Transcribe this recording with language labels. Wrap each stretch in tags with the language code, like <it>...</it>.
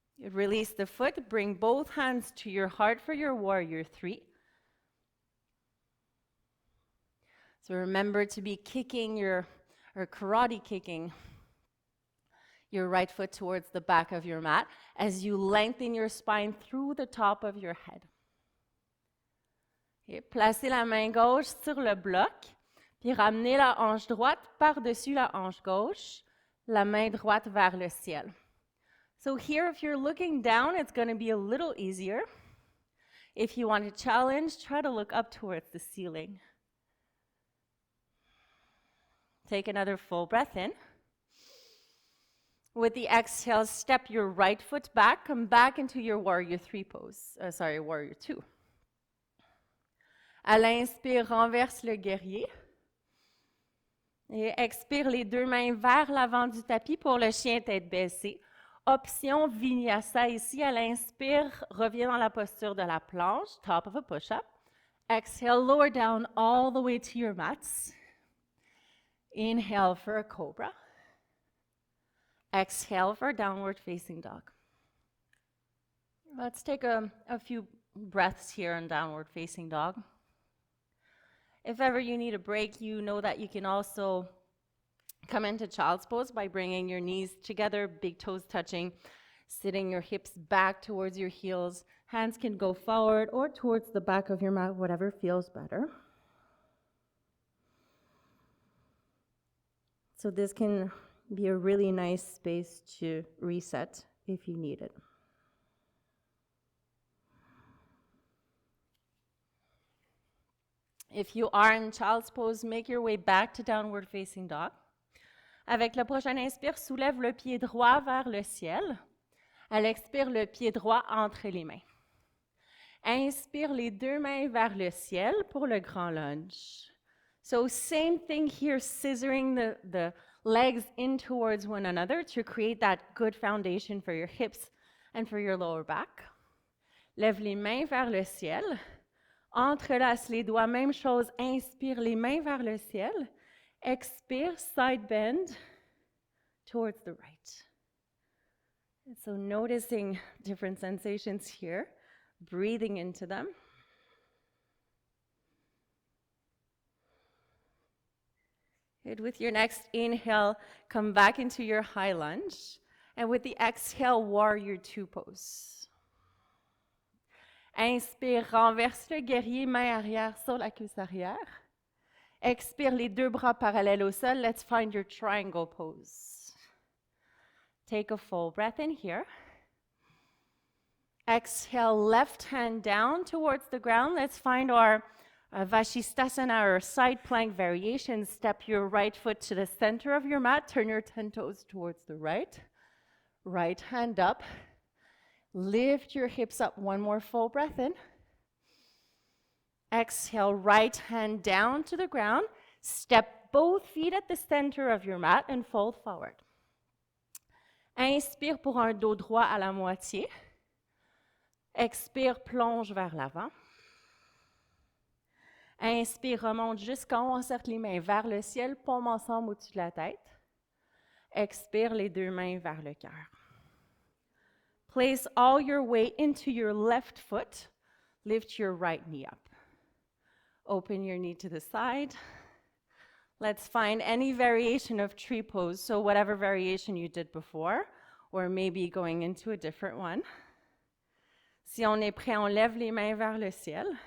<en>Release the foot, bring both hands to your heart for your warrior 3. So remember to be kicking or karate kicking your right foot towards the back of your mat as you lengthen your spine through the top of your head.</en> <fr>Et placez la main gauche sur le bloc, puis ramenez la hanche droite par-dessus la hanche gauche, la main droite vers le ciel.</fr> <en>So here, if you're looking down, it's going to be a little easier. If you want to challenge, try to look up towards the ceiling. Take another full breath in. With the exhale, step your right foot back, come back into your warrior 3 pose. Warrior 2.</en> <fr>À l'inspire, renverse le guerrier. Et expire les deux mains vers l'avant du tapis pour le chien tête baissée. Option Vinyasa ici, à l'inspire, reviens dans la posture de la planche,</fr> <en>top of a push-up. Exhale, lower down all the way to your mats. Inhale for a cobra. Exhale for downward facing dog. Let's take a few breaths here in downward facing dog. If ever you need a break, you know that you can also come into child's pose by bringing your knees together, big toes touching, sitting your hips back towards your heels. Hands can go forward or towards the back of your mat, whatever feels better. So this can be a really nice space to reset if you need it. If you are in child's pose, make your way back to downward facing dog.</en> <fr>Avec le prochain inspire, soulève le pied droit vers le ciel. À l'expire, le pied droit entre les mains. Inspire les deux mains vers le ciel pour le grand lunge.</fr> <en>So same thing here, scissoring the legs in towards one another to create that good foundation for your hips and for your lower back.</en> <fr>Lève les mains vers le ciel. Entrelace les doigts, même chose, inspire les mains vers le ciel.</fr> <en>Expire, side bend towards the right. And so noticing different sensations here, breathing into them. And with your next inhale, come back into your high lunge. And with the exhale, warrior two pose.</en> <fr>Inspire, renverse le guerrier, main arrière sur la cuisse arrière. Expire, les deux bras parallèles au sol.</fr> <en>Let's find your triangle pose. Take a full breath in here. Exhale, left hand down towards the ground. Let's find our Vashisthasana, or side plank variation. Step your right foot to the center of your mat. Turn your 10 toes towards the right. Right hand up. Lift your hips up. One more full breath in. Exhale, right hand down to the ground. Step both feet at the center of your mat and fold forward.</en> <fr>Inspire pour un dos droit à la moitié. Expire, plonge vers l'avant. Inspire, remonte jusqu'en haut, encercle les mains vers le ciel, paume ensemble au-dessus de la tête. Expire, les deux mains vers le cœur.</fr> <en>Place all your weight into your left foot. Lift your right knee up. Open your knee to the side. Let's find any variation of tree pose, so whatever variation you did before, or maybe going into a different one.</en> <fr>Si on est prêt, on lève les mains vers le ciel.</fr>